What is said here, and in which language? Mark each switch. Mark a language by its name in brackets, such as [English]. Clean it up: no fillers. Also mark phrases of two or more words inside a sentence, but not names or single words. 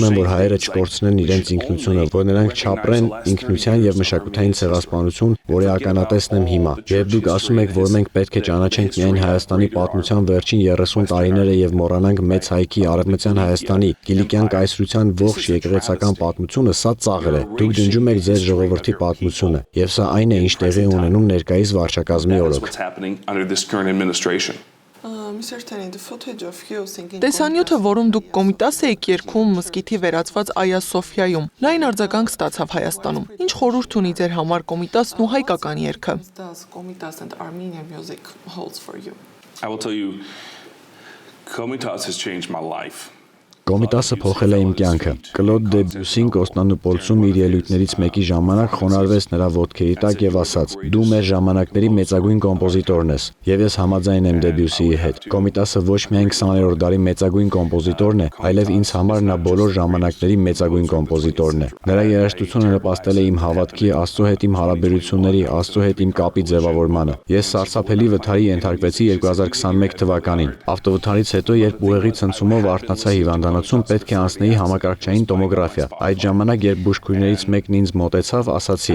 [Armenian] եմ, որ հայերը չկորցնեն իրենց ինքնությունը, որ նրանք չապրեն ինքնության եւ մշակութային ցեղասպանություն, որի ականատեսն եմ հիմա։ Երբ դուք ասում եք, որ մենք պետք է ճանաչենք միայն Հայաստանի պատմության վերջին 30 տարիները եւ մոռանանք մեծ հայքի Արևմտյան Հայաստանի Կիլիկյան կայսրության ողջ եկեղեցական պատմությունը, սա ծաղր է։ Դուք ջնջում եք ձեր ժողովրդի պատմությունը, եւ սա այն է, ինչ տեղի է ունենում ներկայիս վարչակազմի օրոք։ Տեսանյութը, որում դուք Կոմիտաս եք երգում մզկիթի վերածված Այա Սոֆիայում, լայն արձագանք ստացավ Հայաստանում։ Ինչ խորհուրդ ունի ձեր համար Կոմիտասն ու հայկական երգը։ [English] I will tell you, Komitas has changed my life. [Armenian] Կոմիտասը փոխել է իմ կյանքը։ Կլոդ Դեբյուսին Կոստանդնուպոլսում իր ելույթներից մեկի ժամանակ խոնարհվեց նրա ոտքերի տակ եւ ասաց. «Դու մեր ժամանակների մեծագույն կոմպոզիտորն ես»։ Եվ ես համաձայն եմ Դեբյուսիի հետ։ Կոմիտասը ոչ միայն 20-րդ դարի մեծագույն կոմպոզիտորն է, այլև ինձ համար նա բոլոր ժամանակների մեծագույն կոմպոզիտորն է։ Նրա երաժշտությունը նպաստել է իմ հավատքի, Աստծո հետ իմ հարաբերությունների, Աստծո հետ իմ կապի ձևավորմանը։ Ես սարսափելի վթարի ենթարկվեցի 2021 թվականին։ Ավտովթարից հետո, երբ ուղեղի ցնցումով արթնացա հիվանդանոցում, պետք է անցնեի համակարգչային տոմոգրաֆիա։ Այդ ժամանակ, երբ բուժքույրներից մեկն ինձ մոտեցավ, ասացի.